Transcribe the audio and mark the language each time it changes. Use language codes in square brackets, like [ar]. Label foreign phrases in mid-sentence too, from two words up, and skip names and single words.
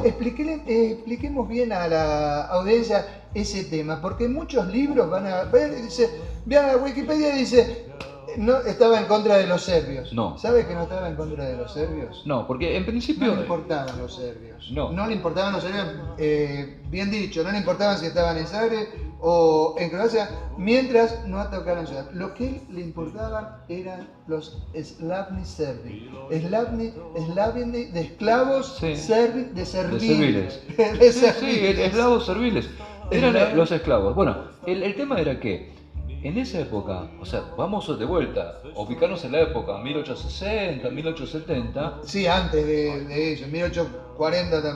[es] Expliquemos bien a la audiencia ese tema, porque muchos libros van a a Wikipedia y dice no estaba en contra de los serbios. No. ¿Sabe que no estaba en contra de los serbios? No, porque en principio no le importaban los serbios. No le importaban los serbios, bien dicho, no le importaban si estaban en Zagreb o en Croacia, mientras no atacaran ciudad. Lo que le importaban eran los [hr] slavni serbi. [es] Slavni de esclavos, sí. Serbi de serviles. Sí, esclavos serviles. Eran los esclavos. Bueno, el tema era que en esa época, o sea, vamos de vuelta, ubicarnos en la época 1860, 1870. Sí, antes de ello, 1840,